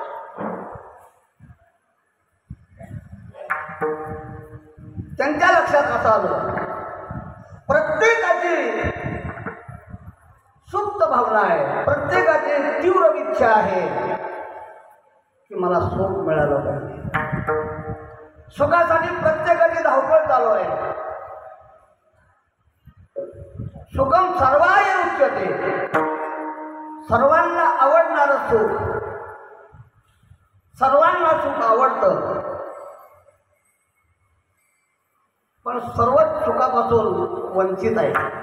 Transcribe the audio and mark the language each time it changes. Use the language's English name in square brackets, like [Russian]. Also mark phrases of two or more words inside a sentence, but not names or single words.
[Marathi] त्यांच्या लक्षात असं आलं, प्रत्येकाची सुप्त भावना आहे, प्रत्येकाची तीव्र इच्छा आहे की मला सुख मिळालं पाहिजे. सुखासाठी प्रत्येकाची धावपळ चालू आहे. [Sanskrit] सुखम सर्वाय उच्यते, [Marathi] सर्वांना आवडणारं सुख, सर्वांना सुख आवडतं, पण सर्वच सुखापासून वंचित आहे.